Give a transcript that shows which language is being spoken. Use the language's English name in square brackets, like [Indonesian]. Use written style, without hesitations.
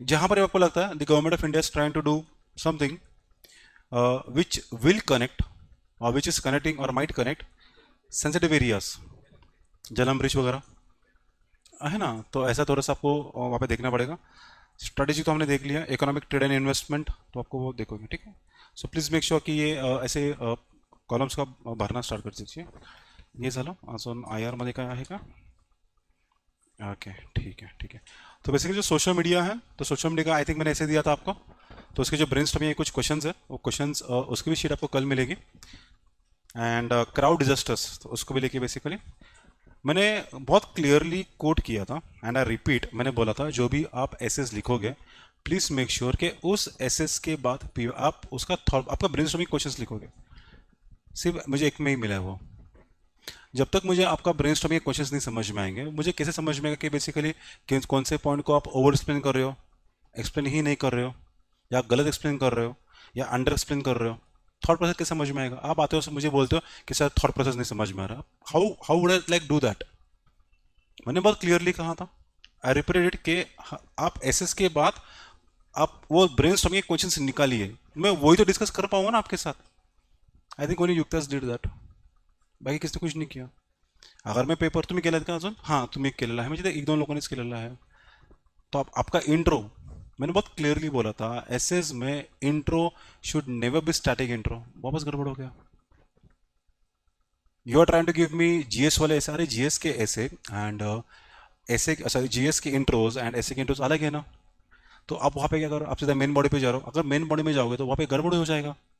[Hindi] जहाँ पर आपको लगता है [English] the government of India is trying to do something which will connect or which is connecting or might connect sensitive areas, [Hindi] जलम ब्रिज वगैरह है ना, तो ऐसा थोड़ा सा आपको वहाँ पे देखना पड़ेगा। स्ट्रेटेजी तो हमने देख लिया, इकोनॉमिक ट्रेड एंड इन्वेस्टमेंट तो आपको वो देखोगे, ठीक है। [English] so please make sure [Hindi] कि ये ऐसे कॉलम्स का भरना स्टार्ट कर दीजिए। [Marathi] ये झालं अजून आय आरमध्ये काय आहे का, [Hindi] ओके ठीक है ठीक है। तो बेसिकली जो सोशल मीडिया है, तो सोशल मीडिया का आई थिंक मैंने ऐसे दिया था आपको, तो उसके जो ब्रेनस्टॉर्मिंग कुछ क्वेश्चंस है वो क्वेश्चंस उसकी भी शीट आपको कल मिलेगी। एंड क्राउड डिजास्टर्स तो उसको भी लेके बेसिकली मैंने बहुत क्लियरली कोट किया था, एंड आई रिपीट, मैंने बोला था जो भी आप एसेस लिखोगे प्लीज मेक श्योर कि उस एसेस के बाद आप उसका थॉट, आपका ब्रेनस्टॉर्मिंग क्वेश्चंस लिखोगे। सिर्फ मुझे एक में ही मिला है वो, जब तक मुझे आपका ब्रेनस्टॉर्मिंग क्वेश्चंस नहीं समझ में आएंगे, मुझे कैसे समझ में आएगा कि बेसिकली कौन से पॉइंट को आप ओवर एक्सप्लेन कर रहे हो, एक्सप्लेन ही नहीं कर रहे हो, या गलत एक्सप्लेन कर रहे हो, या अंडर एक्सप्लेन कर रहे हो। थॉट प्रोसेस कैसे समझ में आएगा, आप आते हो मुझे बोलते हो कि सर थॉट प्रोसेस नहीं समझ में आ रहा, [English] How would I like do that. [Hindi] मैंने बहुत क्लियरली कहा था, [English] I repeated it [Hindi] कि आप एसएस के बाद आप वो ब्रेनस्टॉर्मिंग क्वेश्चंस निकालिए, मैं वही तो डिस्कस कर पाऊंगा ना आपके साथ। [English] I think only युक्तास did that, [Hindi] बाकी किसने कुछ नहीं किया। अगर मैं [Marathi] पेपर तुम्ही केलात का अजून, हां तुम्ही केलेला आहे, म्हणजे ते 1-2 लोकांनीच केलेला आहे। [Hindi] तो आपका इंट्रो, मैंने बहुत क्लियरली बोला था [English] essays में intro should never be static intro, [Hindi] वापस गड़बड़ हो गया। [English] you are trying to give me [Hindi] GS वाले ऐसे, अरे जीएस के ऐसे एंड ऐसे सॉरी जीएस के इंट्रोज एंड ऐसे के इंट्रोज अलग है ना, तो आप वहाँ पे क्या करो, आप सीधा मेन बॉडी पे जा रहे हो, अगर मेन बॉडी में जाओगे तो वहाँ पे गड़बड़ हो जाएगा।